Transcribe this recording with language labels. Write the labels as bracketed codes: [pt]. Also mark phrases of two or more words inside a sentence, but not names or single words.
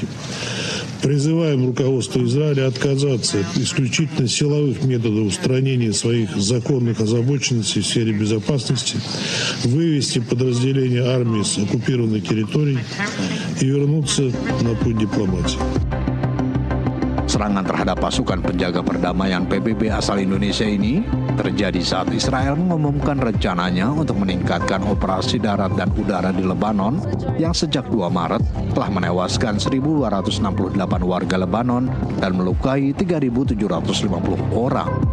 [ru] Призываем руководство Израиля отказаться от исключительно силовых методов устранения своих законных озабоченностей в сфере безопасности, вывести подразделения армии с оккупированных территорий и вернуться на путь дипломатии. [id] Serangan terhadap pasukan penjaga perdamaian PBB asal Indonesia ini terjadi saat Israel mengumumkan rencananya untuk meningkatkan operasi darat dan udara di Lebanon yang sejak 2 Maret telah menewaskan 1.268 warga Lebanon dan melukai 3.750 orang.